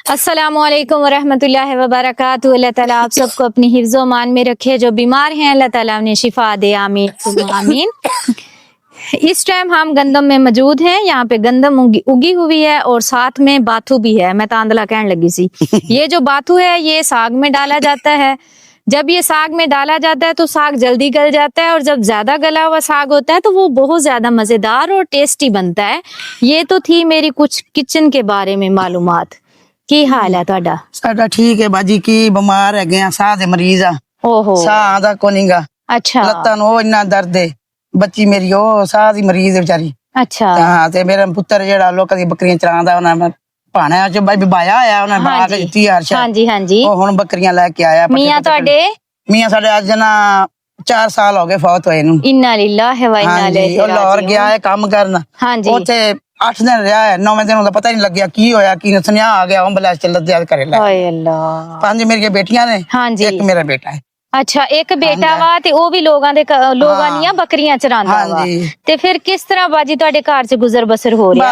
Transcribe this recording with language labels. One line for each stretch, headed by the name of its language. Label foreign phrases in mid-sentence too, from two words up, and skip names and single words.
Arabic: السلام علیکم ورحمۃ اللہ وبرکاتہ.
Urdu: اللہ تعالیٰ آپ سب کو اپنی حفظ و امان میں رکھے. جو بیمار ہیں اللہ تعالیٰ انہیں شفا دے,
Arabic: آمين ثم آمين.
Urdu: اس ٹائم ہم گندم میں موجود ہیں. یہاں پے گندم اگی ہوئی ہے اور ساتھ میں باتھو بھی ہے. میں تاندلا کہنے لگی سی. یہ جو باتھو ہے یہ ساگ میں ڈالا جاتا ہے۔ جب یہ ساگ میں ڈالا جاتا ہے تو ساگ جلدی گل جاتا ہے، اور جب زیادہ گلا ہوا ساگ ہوتا ہے تو وہ بہت زیادہ مزیدار اور ٹیسٹی بنتا ہے. یہ تو تھی میری کچھ کچن کے بارے میں معلومات.
Punjabi: ਕੀ ਹਾਲ ਹੈ ਤੁਹਾਡਾ? ਸਾਡਾ ਠੀਕ ਹੈ ਬਾਜੀ। ਕੀ ਬਿਮਾਰ ਹੈਗੇ ਆ, ਸਾਹ ਦੇ ਮਰੀਜ਼ ਆ। ਓਹੋ, ਸਾਹ ਦਾ ਕੋ ਨਹੀਂਗਾ। ਅੱਛਾ ਲੱਤਾਂ ਨੂੰ ਉਹ ਇੰਨਾ ਦਰਦ ਹੈ। ਬੱਚੀ ਮੇਰੀ ਉਹ ਸਾਹ ਦੀ ਮਰੀਜ਼ ਹੈ ਵਿਚਾਰੀ। ਅੱਛਾ ਹਾਂ, ਤੇ ਮੇਰਾ ਪੁੱਤਰ ਜਿਹੜਾ ਲੋਕਾਂ ਦੀ ਬੱਕਰੀਆਂ ਚਰਾਉਂਦਾ, ਉਹਨਾਂ ਭਾਣਾ ਚ ਬਾਇਆ ਆਇਆ, ਉਹਨਾਂ ਬਾਗ ਦਿੱਤੀ ਹਰਸ਼। ਹਾਂਜੀ ਹਾਂਜੀ। ਉਹ ਹੁਣ ਬੱਕਰੀਆਂ ਲੈ ਕੇ ਆਇਆ। ਮੀਆਂ ਤੁਹਾਡੇ? ਮੀਆਂ ਸਾਡੇ ਅੱਜ ਨਾ 4 ਸਾਲ ਹੋ ਗਏ ਫੌਤ ਹੋਏ ਨੂੰ।
Arabic: إنا لله وإنا إليه
Punjabi: ਉਹ ਲਾਹੌਰ ਗਿਆ ਹੈ ਕੰਮ ਕਰਨ। ਹਾਂਜੀ। ਉੱਥੇ 8 ਦਿਨ ਰਿਹਾ ਹੈ। 9ਵੇਂ ਦਿਨ ਉਹਦਾ ਪਤਾ ਹੀ ਨਹੀਂ ਲੱਗਿਆ ਕੀ ਹੋਇਆ ਕੀ। ਸੁਨੇਹਾ ਆ ਗਿਆ ਐਂਬੂਲੈਂਸ ਚ ਲੱਦਿਆ ਘਰੇ ਲੈ। ਹਾਏ ਅੱਲਾ। 5 ਮੇਰੀਆਂ ਬੇਟੀਆਂ ਨੇ, ਹਾਂਜੀ। ਇੱਕ ਮੇਰਾ ਬੇਟਾ ਹੈ। ਅੱਛਾ, ਇੱਕ ਬੇਟਾ ਵਾ ਤੇ ਉਹ ਵੀ ਲੋਕਾਂ ਦੀਆਂ ਬੱਕਰੀਆਂ ਚਰਾਉਂਦਾ ਵਾ। ਤੇ ਫਿਰ ਕਿਸ ਤਰ੍ਹਾਂ ਬਾਜੀ ਤੁਹਾਡੇ ਘਰ ਚ ਗੁਜ਼ਰ ਬਸਰ ਹੋ ਰਿਹਾ?